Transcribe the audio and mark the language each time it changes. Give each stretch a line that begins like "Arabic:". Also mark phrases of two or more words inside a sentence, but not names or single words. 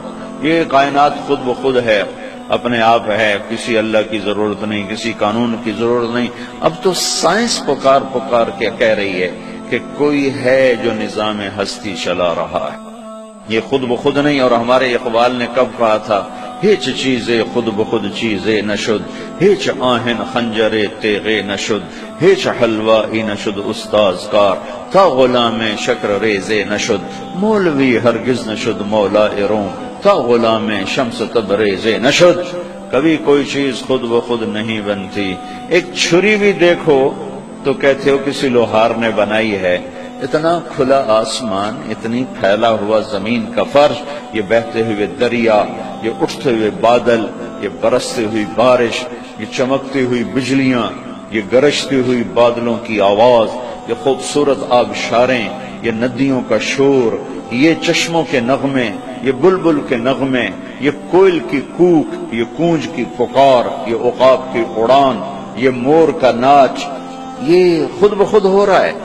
Urdu: یہ کائنات خود بخود ہے، اپنے آپ ہے، کسی اللہ کی ضرورت نہیں، کسی قانون کی ضرورت نہیں. اب تو سائنس پکار کے کہہ رہی ہے کہ کوئی ہے جو نظام ہستی چلا رہا ہے. یہ خود بخود نہیں. اور ہمارے اقبال نے کب کہا تھا،
Persian: ہیچ چیزے خود بخود چیزے نشد، ہیچ آہن خنجرے تیغے نشد، ہیچ حلوائی نشد استاذ کار، تا غلام شکر ریزے نشد، مولوی ہرگز نشد مولا روم، تا غلام شمس تبریزے نشد.
Urdu: کبھی کوئی چیز خود بخود نہیں بنتی. ایک چھری بھی دیکھو تو کہتے ہو کسی لوہار نے بنائی ہے. اتنا کھلا آسمان، اتنی پھیلا ہوا زمین کا فرش، یہ بہتے ہوئے دریا، یہ اٹھتے ہوئے بادل، یہ برستی ہوئی بارش، یہ چمکتی ہوئی بجلیاں، یہ گرجتی ہوئی بادلوں کی آواز، یہ خوبصورت آبشاریں، یہ ندیوں کا شور، یہ چشموں کے نغمے، یہ بلبل کے نغمے، یہ کوئل کی کوک، یہ کونج کی پکار، یہ عقاب کی اڑان، یہ مور کا ناچ، یہ خود بخود ہو رہا ہے.